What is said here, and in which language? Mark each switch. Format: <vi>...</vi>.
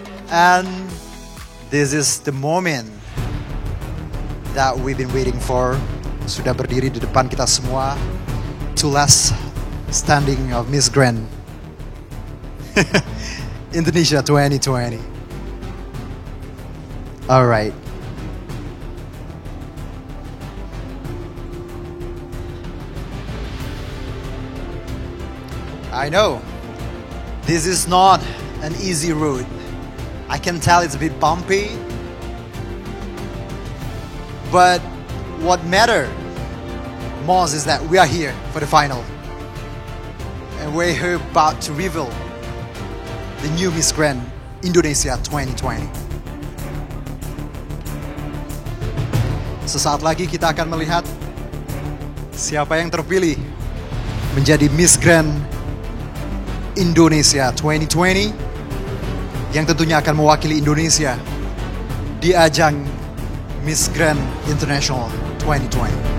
<en>And this is the moment that we've been waiting for.</en> <id>Sudah berdiri di depan kita semua.</id> <en>Two last standing of Miss Grand Indonesia 2020. All right. I know this is not an easy road. I can tell it's a bit bumpy. But what matters most is that we are here for the final. And we're here about to reveal the new Miss Grand Indonesia 2020.</en> <id>Sesaat lagi kita akan melihat siapa yang terpilih menjadi Miss Grand Indonesia 2020 yang tentunya akan mewakili Indonesia di ajang Miss Grand International 2020.</id>